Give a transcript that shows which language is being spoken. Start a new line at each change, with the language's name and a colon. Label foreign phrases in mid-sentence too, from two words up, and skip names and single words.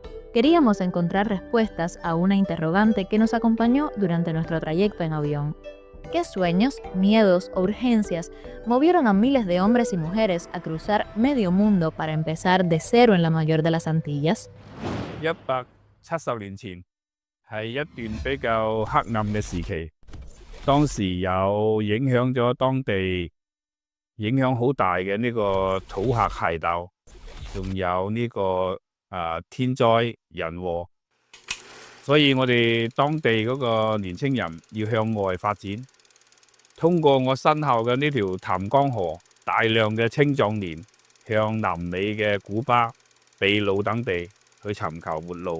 Spanish: Queríamos encontrar respuestas a una interrogante que nos acompañó durante nuestro trayecto en avión. ¿Qué sueños, miedos o urgencias movieron a miles de hombres y mujeres a cruzar medio mundo para empezar de cero en la mayor de las Antillas?
Cantonese: 170年前係一段比較黑暗嘅時期，當時有影響咗當地影響好大嘅呢個土客械鬥，仲有天災人禍，所以我哋當地嗰個年青人要向外發展，通過我身後嘅呢條淡江河，大量嘅青壯年向南美嘅古巴、秘魯等地去尋求活路。